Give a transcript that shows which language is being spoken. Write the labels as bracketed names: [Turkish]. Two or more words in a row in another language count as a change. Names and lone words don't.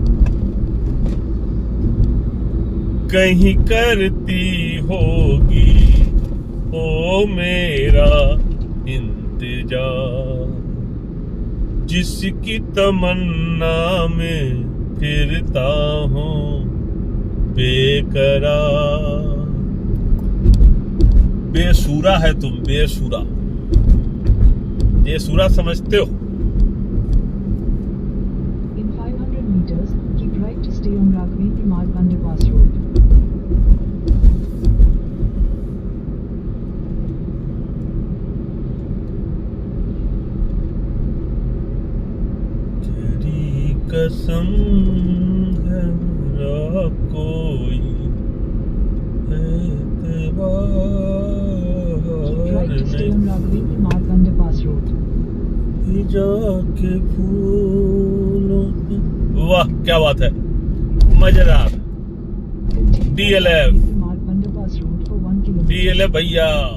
[Hindi] कहीं करती होगी ओ मेरा इंतजार, जिसकी तमन्ना में फिरता हूँ बेकरार। बेसुरा है तुम, बेसुरा, बेसुरा समझते हो? [English] In 500 meters, keep right to stay on Raghavendra Marg Underpass Road. [Hindi] कसम है मेरा कोई [English] Keep right to stay on Raghavendra Marg Underpass Road. [Hindi] जाके फूलों पे। वाह क्या बात है, मजेदार। [English] Continue DLF. on Raghavendra Marg Underpass Road for 1 kilometer. [Hindi] DLF भैया,